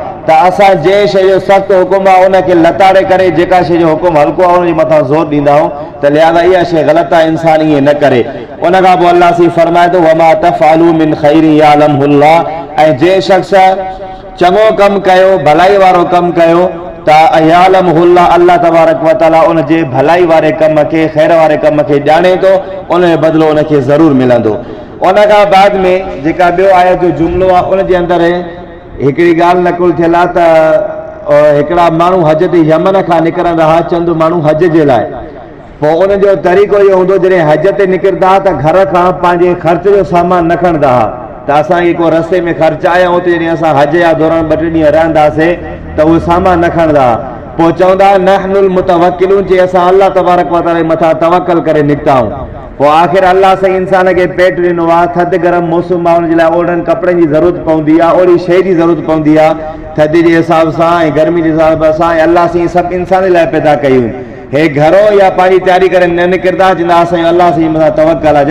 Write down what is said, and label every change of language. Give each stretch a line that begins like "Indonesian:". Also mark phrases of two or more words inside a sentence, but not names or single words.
Sindhi: त असां जंहिं शइ जो सख़्तु हुकुम आहे उनखे लताड़े करे जेका शइ जो हुकुम हल्को आहे उनजे मथां ज़ोर ॾींदा आहियूं, त लिहाज़ा इहा शइ ग़लति आहे, इंसान ईअं न करे। उन खां पोइ अल्लाह सी फरमाए थो
Arabic: وما تفعلوا من خير يعلمه الله,
Sindhi: ऐं जे शख़्स चङो कमु कयो भलाई वारो कमु कयो त अयालमहुल्लाह
Arabic: الله تبارك وتعالى
Sindhi: उन जे भलाई वारे कम खे ख़ैर वारे कम खे ॼाणे थो उन जो बदिलो उनखे ज़रूरु मिलंदो। उन खां बाद में जेका ॿियो आयत जो जुमिलो आहे उन जे अंदरि हिकिड़ी ॻाल्हि नकुल थियल आहे त हिकिड़ा माण्हू हज ते यमन खां निकिरंदा हुआ चंद माण्हू हज जे लाइ। पोइ उनजो तरीक़ो इहो हूंदो जॾहिं हज ते निकिरंदा त घर खां पंहिंजे ख़र्च जो सामान न खणंदा हुआ त असांखे को रस्ते में ख़र्च आया उते जॾहिं असां हज जा दौरान 2 ॾींहं रहंदासीं त उहे सामान न खणंदा हुआ। पोइ चवंदा
Arabic: نحن المتوكلون
Sindhi: जे असां
Arabic: الله تبارك وتعالى
Sindhi: मथां तवक्कल करे निकिता आहियूं। पोइ आख़िर अल्लाह साईं इंसान खे पेट ॾिनो आहे थधि गरम मौसम आहे उनजे लाइ ओड़नि कपिड़नि जी ज़रूरत पवंदी आहे ओड़ी शइ जी ज़रूरत पवंदी आहे थधि जे हिसाब सां ऐं गर्मी जे हिसाब सां ऐं अल्लाह साईं सभु इंसान लाइ पैदा कयूं। हे घरो या पंहिंजी तयारी करे न निकिरंदा चवंदा असांजो अल्लाह साईं मथां तवक्कल आहे।